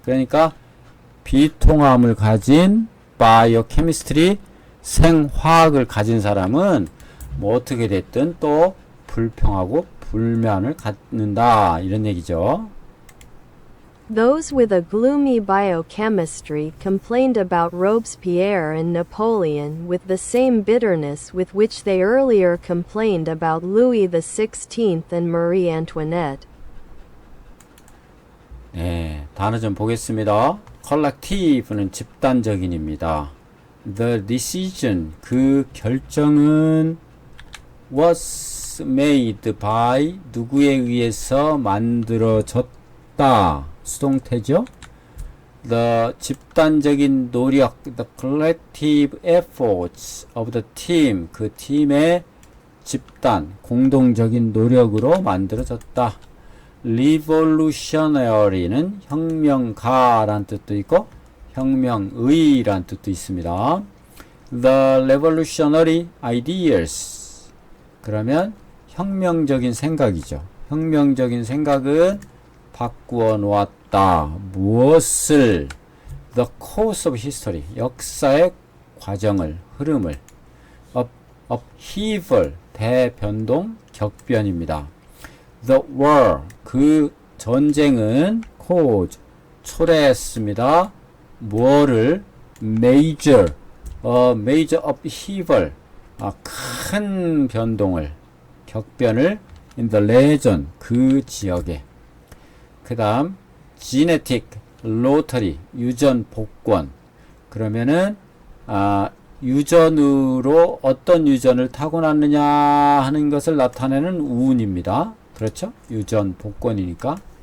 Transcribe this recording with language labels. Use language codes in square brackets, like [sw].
[ko] 그러니까 비통함을 가진 바이오케미스트리, 생화학을 가진 사람은 뭐 어떻게 됐든 또 불평하고 불만을 갖는다, 이런 얘기죠. [en] Those with a gloomy biochemistry complained about Robespierre and Napoleon with the same bitterness with which they earlier complained about Louis XVI and Marie Antoinette. [ko] 네, 단어 좀 보겠습니다. collective는 집단적인입니다. The decision, 그 결정은 was made by, 누구에 의해서 만들어졌다. 수동태죠. The 집단적인 노력, the collective efforts of the team, 그 팀의 집단, 공동적인 노력으로 만들어졌다. revolutionary는 혁명가라는 뜻도 있고 혁명의라는 뜻도 있습니다. The revolutionary ideas, 그러면 혁명적인 생각이죠. 혁명적인 생각은 바꾸어 놓았다. 무엇을? The course of history, 역사의 과정을, 흐름을. upheaval, 대변동, 격변입니다. The war, 그 전쟁은 cause, 초래했습니다. 뭐를? major, major upheaval, 큰 변동을, 격변을 in the region, 그 지역에. 그 다음 genetic lottery, 유전 복권. 그러면은 유전으로 어떤 유전을 타고났느냐 하는 것을 나타내는 운입니다. 그렇죠? 유전 복권이니까.